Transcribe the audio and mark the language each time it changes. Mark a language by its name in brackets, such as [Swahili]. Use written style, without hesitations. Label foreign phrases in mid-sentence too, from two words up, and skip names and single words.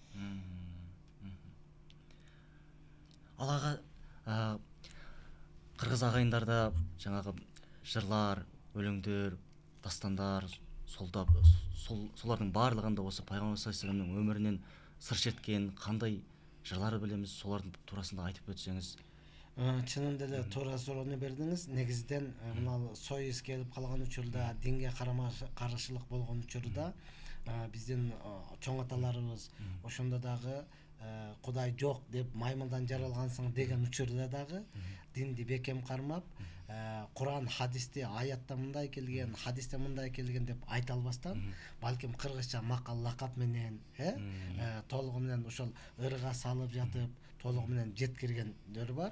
[Kazakh] Ал аға, қырғыз ағайындарда жаңағы жырлар, өлеңдер, дастандар, солардың барлығында осы пайғамбар [Arabic] صلى الله عليه وسلم [Kazakh] өмірінен сыр шерткен қандай жырлар білеміз, солардың турасында айтып өтсеңіз. [Kyrgyz] Чынында эле туура суроону бердиңиз. Негизиден мына союз келип калган учурда, динге каршылык болгон учурда биздин чоң аталарыбыз ошондо дагы Кудай жок деп маймылдан жаралгансың деген учурда дагы динди бекем кармап, Куран, хадисте аятта мындай келген, хадисте мындай келген деп айта албастан, балким кыргызча макал лакап менен, толугу менен ошол ырга салып жатып, толугу менен жеткиргендер бар.